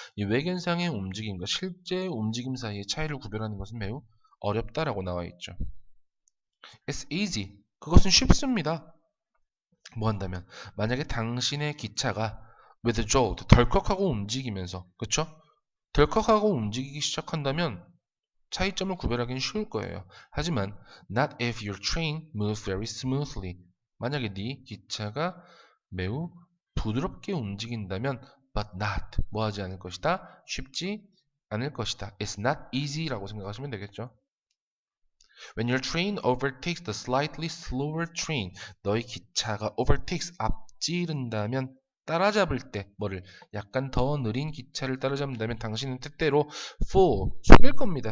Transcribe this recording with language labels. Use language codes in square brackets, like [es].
[ko] 이 외견상의 움직임과 실제 움직임 사이의 차이를 구별하는 것은 매우 어렵다라고 나와 있죠. [en] It's easy. [ko] 그것은 쉽습니다. 뭐 한다면 만약에 당신의 기차가 withdraw, 덜컥하고 움직이면서, 그쵸? 덜컥하고 움직이기 시작한다면 차이점을 구별하기는 쉬울 거예요. [en] 하지만 not if your train moves very smoothly. [ko] 만약에 네 기차가 매우 부드럽게 움직인다면 [en] but not [ko] 뭐 하지 않을 것이다? 쉽지 않을 것이다. [en] It's not easy [ko] 라고 생각하시면 되겠죠. [en] When your train overtakes the slightly slower train, [ko] 너희 기차가 overtakes 앞지른다면 따라잡을 때 뭐를 약간 더 느린 기차를 따라잡는다면 당신은 때때로 fool 속일 겁니다.